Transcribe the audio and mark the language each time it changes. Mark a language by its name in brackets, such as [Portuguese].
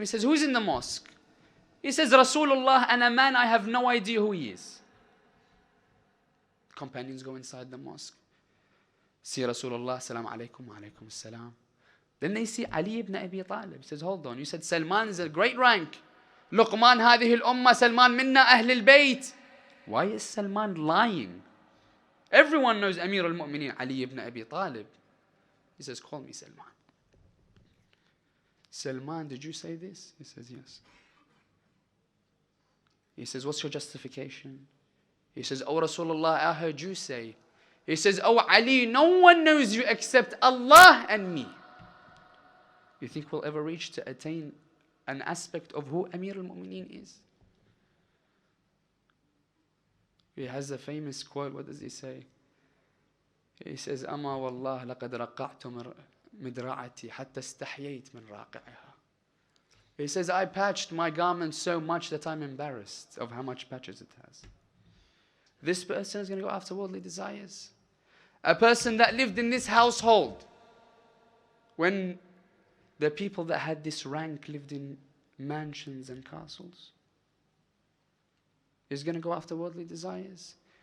[English] He says, who's in the mosque? He says, Rasulullah, and a man I have no idea who he is. Companions go inside the mosque. See Rasulullah, salam alaikum, wa alaikum salam. Then they see Ali ibn Abi Talib. He says, hold on, you said Salman is a great rank. [Arabic] Luqman هذه الأمة, Salman minna أهل البيت. [English] Why is Salman lying? Everyone knows Amir al-Mu'mineen, Ali ibn Abi Talib. He says, call me Salman. Salman, did you say this? He says, yes. He says, what's your justification? He says, oh Rasulullah, I heard you say. He says, oh Ali, no one knows you except Allah and me. You think we'll ever reach to attain an aspect of who Amir al-Mu'mineen is? He has a famous quote. What does he say? He says, [Arabic] أما والله لقد رقعت مدرعتي حتى استحييت من راقعها. [English] He says, I patched my garment so much that I'm embarrassed of how much patches it has. This person is going to go after worldly desires. A person that lived in this household when the people that had this rank lived in mansions and castles is going to go after worldly desires.